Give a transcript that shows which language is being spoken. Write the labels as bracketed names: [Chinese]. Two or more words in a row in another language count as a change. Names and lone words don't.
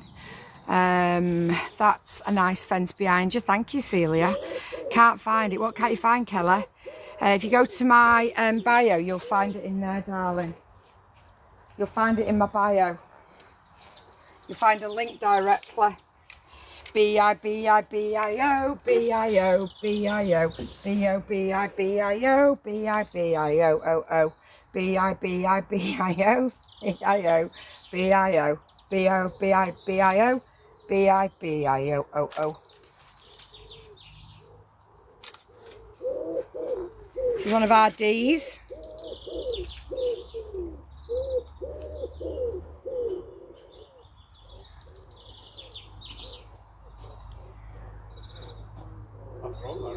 [English] That's a nice fence behind you. Thank you, Celia. Can't find it. What can't you find, Kelly? If you go to my bio, you'll find it in there, darling. You'll find it in my bio. You'll find a link directly. B-I-B-I-B-I-O, B-I-O, B-I-O, B-O-B-I-B-I-O, B-I-B-I-O-O-O, B-I-B-I-B-I-O, B-I-O, B-I-O, B-O-B-I-B-I-O, B-I-B-I-O-O-O. This is one of our D's. What's wrong, Larry?